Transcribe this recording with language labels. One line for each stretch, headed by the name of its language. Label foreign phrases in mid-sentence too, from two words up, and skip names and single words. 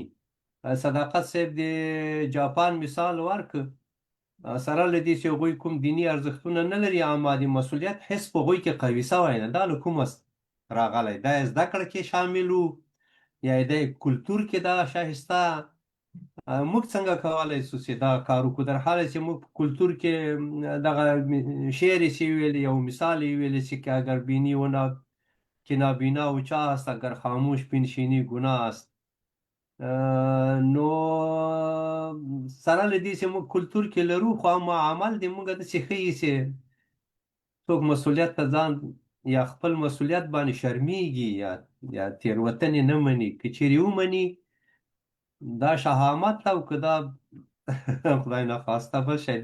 Pashto: صداقت صاحب د جاپان مثال ورکړ، سره له دې چې هغوی کوم دیني ارزښتونه نه لري، اما د مسؤلیت حس په هغوی کې قوي سوی نه. دا له کومه راغلی؟ دا یې زده کړه کې شامل و یا د کلتور کې دا شایسته؟ موږ څنګه کولی شو چې دا کار وکړو، در حاله چې موږ په کلتور کې دغه شعر یې ویلی، یو مثال یې ویلی چې که
Persian: اگر بینی و که نابینا و چا است، اگر خاموش بنشینی گناه است.
Pashto: نو سره له دې چې موږ کلتور کې لرو، خو اما عمل د موږ داسې ښیي چې څوک مسؤلیت ته ځان یا خپل مسؤلیت باندې شرمیږي یا تېروتنې نه مني. که چیرې ومني دا شهامت او که دا خدای نخواسته بل شی.